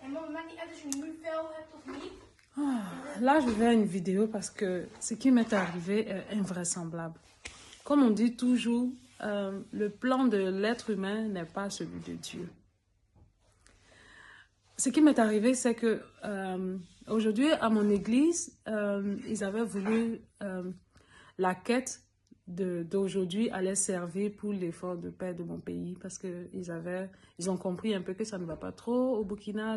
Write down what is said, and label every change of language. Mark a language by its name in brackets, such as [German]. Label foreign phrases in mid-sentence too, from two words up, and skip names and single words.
[Dutch] maakt niet uit als je nu vel hebt of niet. [French] Là, je vais à une vidéo parce que ce qui m'est arrivé est invraisemblable. Comme on dit toujours, le plan de l'être humain n'est pas celui de Dieu. Ce qui m'est arrivé, c'est que aujourd'hui, à mon église, ils avaient voulu la quête d'aujourd'hui allait servir pour l'effort de paix de mon pays parce qu'ils ont compris un peu que ça ne va pas trop au Burkina.